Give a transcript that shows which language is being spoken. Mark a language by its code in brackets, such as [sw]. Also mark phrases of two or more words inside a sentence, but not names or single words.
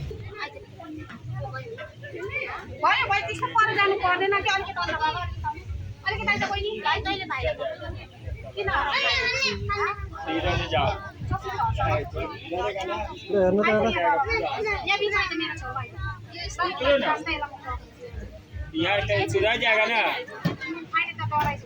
[ne] भयो भयो त्यस्तो पर जानु पर्दैन कि अलिकति अन्त बाबा अलिकति अहिले बहिनी तैँले भाइ किन हेर्नु त यहाँ बिचमा त मेरो छेउ भाइ [hi] यहाँ पूरा जाएगा ना [ne] अहिले त डराइस